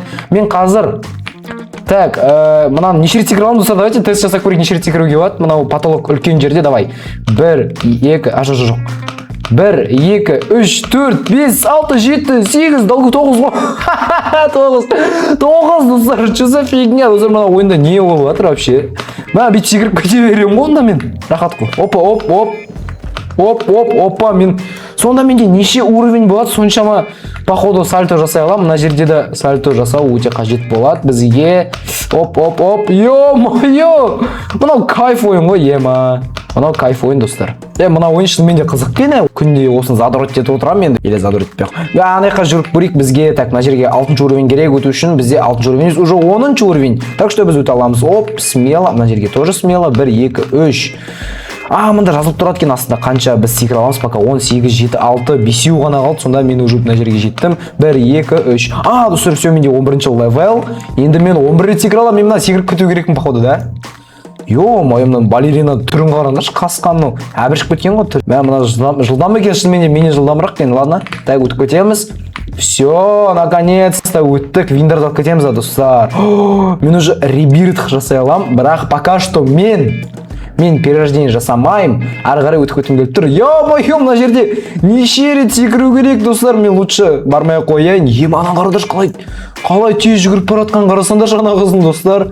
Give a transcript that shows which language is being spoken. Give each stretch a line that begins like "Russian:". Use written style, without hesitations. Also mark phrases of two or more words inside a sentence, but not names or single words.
Kazakh: Мен қазір так, мынаны неше рет секіре аламын, достар, давайте тест жасап көрейік, неше рет секіруге болады. Мынау потолок үлкен жерде, давай. 1, 2, жоқ. 1, 2, 3, 4, 5, 6, 7, 8, 9 ғой. 9, достар,
Russian: что за фигня?
Kazakh: Достар, мына ойында не болып жатыр вообще? Бүйтіп секіріп кете беремін ғой онда мен. Рахат қой. Опа, мен сонда менде неше уровень болады, соншама походу сальто жасай аламын. Мына жерде де сальто жасау өте қажет болады бізге. Ё-моё! Мынау кайф ойын ғой, Мынау кайф ойын, достар. Мына ойын шынымен де қызық екен. Күнде осыны задорет етіп отырамын енді. Или задорет етпей ақ. Ана жаққа жүріп көрейік бізге. Так, мына жерге 6-ші уровень керек өту үшін. Бізде 6-ші уровень, уже 10-ші уровень.
Russian: Так что
Kazakh: біз өте аламыз. Смело. Мына жерге
Russian: тоже смело.
Kazakh: 1, 2, 3. Мында жазылып тұрады екен астында қанша біз секіре аламыз, пока 18, 7, 6, 5 ғана қалды. Сонда мен уже мына жерге жеттім. 1, 2, 3. Достар, все, менде 11-ші левел. Енді мен 11 рет секіре аламын. Мен мына секіріп кету керекпін, походу, да? Ё-моё, балерина түрін қараңдаршы, қасқанның. Әбіршіп кеткен ғой түр. Мына жылдам екен, шынымен менен жылдамырақ екен.
Russian: Ладно, так,
Kazakh: өтіп кетеміз.
Russian: Все, наконец-то
Kazakh: өттік. Виндерді алып кетеміз, достар. Мен уже ребиртх жасай аламын, бірақ
Russian: пока что
Kazakh: мен перерождение жасамайым. Ары қарай өтіп кеткім келіп тұр. Ё-моё, мына жерде неше рет секіру керек, достар. Мен лучше бармай қояйын. Ана қарадаршы, қалай тез жүгіріп баратқан қарасаңдаршы ана қыздың, достар.